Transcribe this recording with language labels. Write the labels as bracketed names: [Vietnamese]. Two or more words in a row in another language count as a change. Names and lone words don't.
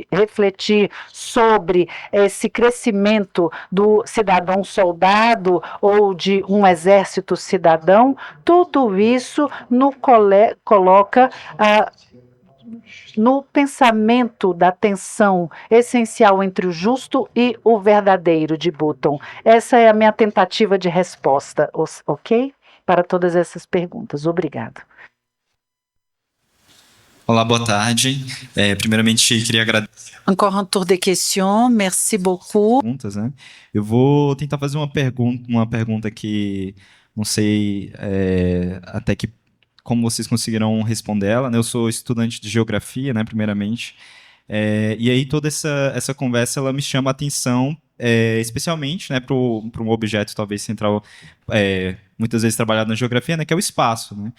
[Portuguese] sobre esse crescimento do cidadão soldado ou de um exército cidadão, tudo isso coloca no pensamento da tensão essencial entre o justo e o verdadeiro de Button. Essa é a minha tentativa de resposta, ok? Para todas essas perguntas. Obrigada. Olá, boa tarde. Primeiramente, queria agradecer. [French] Encore un tour de questions. Merci beaucoup. [Portuguese] Perguntas, né? Eu vou tentar fazer uma pergunta que não sei até que como vocês conseguirão responder ela, né? Eu sou estudante de geografia, né? Primeiramente. E aí toda essa conversa ela me chama a atenção, especialmente, né, para um objeto talvez central, muitas vezes trabalhado na geografia, né, que é o espaço, né?